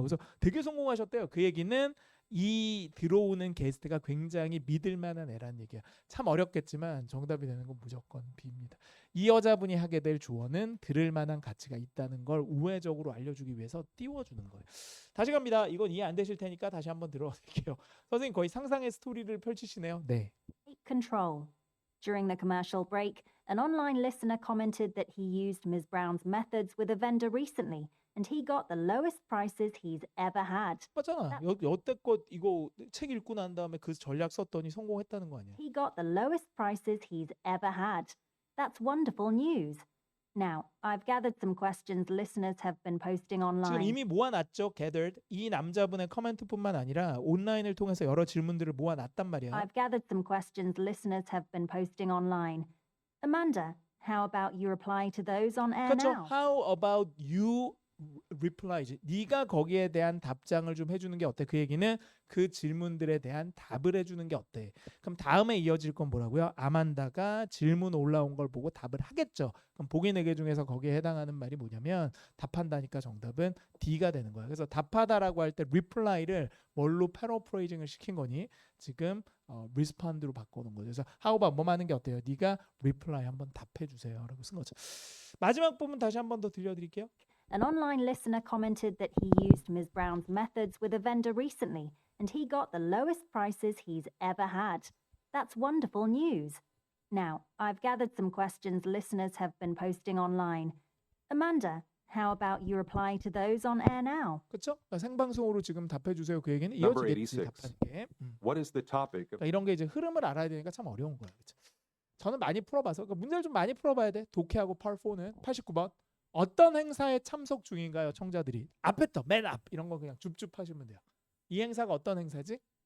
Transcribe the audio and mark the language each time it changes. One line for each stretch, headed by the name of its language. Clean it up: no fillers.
Korean: 그래서 되게 성공하셨대요. 그 얘기는 이 들어오는 게스트가 굉장히 믿을 만한 애라는 얘기야. 참 어렵겠지만 정답이 되는 건 무조건 B입니다. 이 여자분이 하게 될 조언은 들을 만한 가치가 있다는 걸 우회적으로 알려주기 위해서 띄워주는 거예요. 다시 갑니다. 이건 이해 안 되실 테니까 다시 한번 들어볼게요. 선생님 거의 상상의 스토리를 펼치시네요. 네.
English: Take Control. During the commercial break, an online listener commented that he used Ms. Brown's methods with a vendor recently, and he got the lowest prices he's ever had.
Korean: 맞잖아. 여태껏 이거 책 읽고 난 다음에 그 전략 썼더니 성공했다는 거 아니야?
English: He got the lowest prices he's ever had. That's wonderful news. Now, I've gathered some questions listeners have been posting
Korean: 지금
English: online.
Korean: 이미 모아놨죠. gathered. 이 남자분의 커멘트뿐만 아니라 온라인을 통해서 여러 질문들을 모아놨단 말이야.
English: I've gathered some questions listeners have been posting online. Amanda, how about you reply to those on air
Korean: 그렇죠.
English: now? How about you replies.
Korean: 네가 거기에 대한 답장을 좀 해주는 게 어때? 그 얘기는 그 질문들에 대한 답을 해주는 게 어때? 그럼 다음에 이어질 건 뭐라고요? 아만다가 질문 올라온 걸 보고 답을 하겠죠. 그럼 보기 4개 중에서 거기에 해당하는 말이 뭐냐면 답한다니까 정답은 D가 되는 거야. 그래서 답하다라고 할 때 reply를 뭘로 패러프레이징을 시킨 거니? 지금 respond로 바꿔놓은 거죠. 그래서
English: how about
Korean: 뭐 하는 게 어때요? 네가 reply 한번 답해 주세요라고 쓴 거죠. 마지막 부분 다시 한번 더 들려드릴게요.
English: An online listener commented that he used Ms. Brown's methods with a vendor recently, and he got the lowest prices he's ever had. That's wonderful news. Now, I've gathered some questions listeners have been posting online. Amanda, how about you reply to those on air now?
Korean: 그렇죠? 생방송으로 지금 답해 주세요. 그 얘기는
English: Number
Korean: 이어지겠지
English: 86.
Korean: 답하는 게.
English: What is the topic of
Korean: 그러니까 이런 게 이제 흐름을 알아야 되니까 참 어려운 거예요. 그렇죠? 저는 많이 풀어봐서 그러니까 문제를 좀 많이 풀어봐야 돼. 독해하고 Part4는 89번. 어떤 행사에 참석 중인가요, 청자들이? 앞에부터 맨 앞 이런 거 그냥 줍줍 하시면 돼요. 이 행사가 어떤 행사지?